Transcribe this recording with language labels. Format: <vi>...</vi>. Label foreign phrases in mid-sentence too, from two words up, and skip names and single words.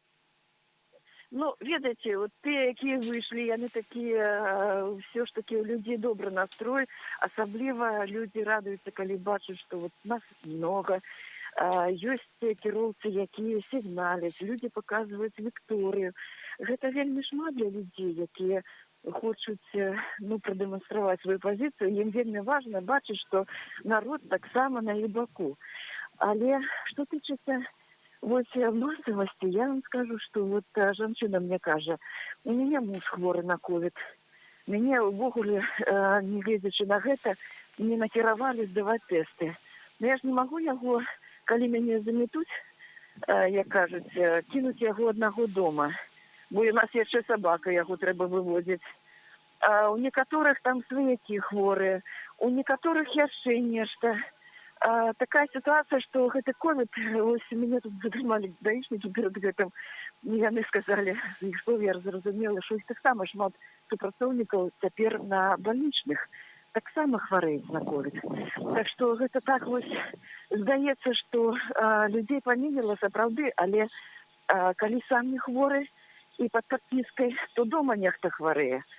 <be>Ну, ведаеце, вот тыя, якія выйшлі, яны такія, ўсё ж такі у людзей добры настрой, асабліва людзі радуюцца, калі бачаць, што вот нас много, ёсць кіроўцы, якія сігналяць, людзі паказваюць вікторыю. Гэта вельмі шмат для людзей, якія хочуць, ну, прадэманстраваць сваю пазіцыю. Ім вельмі важна бачыць, што народ таксама на іх баку. Але што тычыцца</be> <ru>вот массовости, я вам скажу, что вот женщина мне кажа, у меня муж</ru> <be>хворы на ковид. Меня увогуле, не гледзячы на гэта, не накіравалі здаваць тэсты. Но я ж не магу яго, калі мяне заметуць, як кажуць, кінуць яго аднаго дома. Бо у нас яшчэ сабака, яго трэба выводзіць. У некаторых там сваякі хворыя, у некаторых яшчэ нешта.</be> <ru>Такая ситуация, что</ru> <be>гэты ковид, ось меня тут затрымалі даішнікі перед гэтым, яны сказали, што я зразумела, што іх таксама шмат супрацоўнікаў цяпер на бальнічных таксама хварэюць на ковид. Так што гэта так вось здаецца, што людзей памінила сапраўды, але калі сам не хворы і пад падпіскай, то дома нехта хварэе.</be>